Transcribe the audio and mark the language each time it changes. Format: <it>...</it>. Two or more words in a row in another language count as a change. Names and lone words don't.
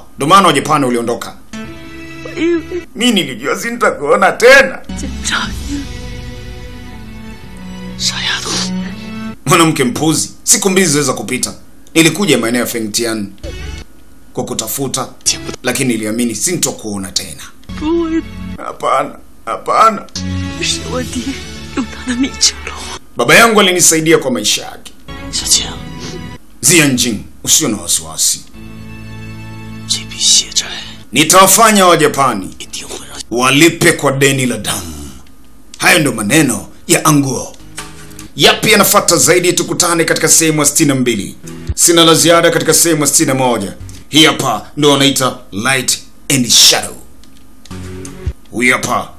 <sw>Ndio maana Wajapani waliondoka. Mimi nilijua sintakuona tena.</sw> <zh>傻丫头，</zh> <sw>Mwanamke mpuzi. Siku mbili ziweza kupita. Nilikuja maeneo ya Fengtian kwa kutafuta, lakini niliamini sintokuona tena.</sw> <zh>不会，</zh> <sw>Hapana, hapana.</sw> <zh>是我爹用他的命救了我。</zh> <sw>Baba yangu alinisaidia kwa maisha yake.</sw> <zh>小青，</zh> <sw>Zianjin, usio na wasiwasi.</sw> <zh>这笔血债</zh> <sw>Nitawafanya Wajapani</sw> <zh>一定会让</zh> <sw>walipe kwa deni la damu. Hayo ndo maneno ya Anguo. Yapi yanafuata zaidi? Tukutane katika sehemu ya 62. Sina la ziada katika sehemu ya 61. Hii hapa ndo wanaita Light and Shadow. Huyu hapa</sw>